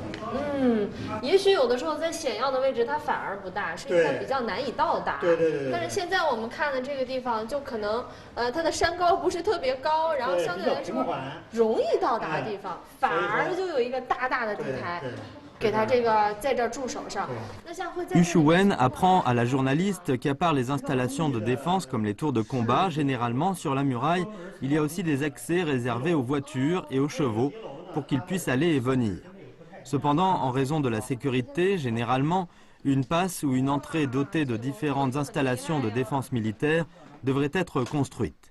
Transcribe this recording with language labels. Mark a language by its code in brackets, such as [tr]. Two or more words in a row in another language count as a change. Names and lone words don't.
[zh] 也许有的时候在险要的位置它反而不大，是因为比较难以到达。对。但是现在我们看的这个地方，就可能它的山高不是特别高，然后相对来说容易到达的地方，反而就有一个大大的地台。 [fr] Yu Shuwen apprend à la journaliste qu'à part les installations de défense comme les tours de combat, généralement sur la muraille, il y a aussi des accès réservés aux voitures et aux chevaux pour qu'ils puissent aller et venir. Cependant, en raison de la sécurité, généralement, une passe ou une entrée dotée de différentes installations de défense militaire devrait être construite.